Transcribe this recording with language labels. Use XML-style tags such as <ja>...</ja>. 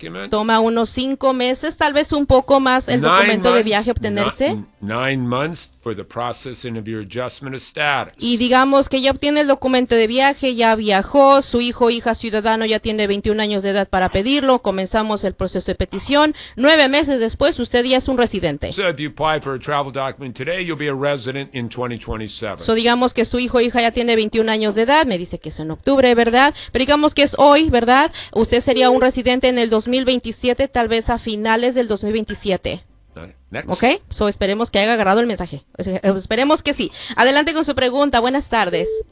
<es>Toma unos 5 meses, tal vez un poco más, el documento de viaje obtenerse.</es> <en>9 months for the processing of your adjustment of status.</en> <es>Y digamos que ya obtiene el documento de viaje, ya viajó, su hijo o hija ciudadano ya tiene 21 años de edad para pedirlo, comenzamos el proceso de petición. 9 meses después, usted ya es un residente.</es> <en>So if you apply for a travel document today, you'll be a resident in 2027.</en> <es>So digamos que su hijo o hija ya tiene 21 años de edad, me dice que es en octubre, ¿verdad? Pero digamos que es hoy, ¿verdad? Usted sería un residente en el 2027, tal vez a finales del 2027.</es> <en>Next.</en> <es>Ok, so esperemos que haya agarrado el mensaje. Esperemos que sí. Adelante con su pregunta. Buenas tardes.</es>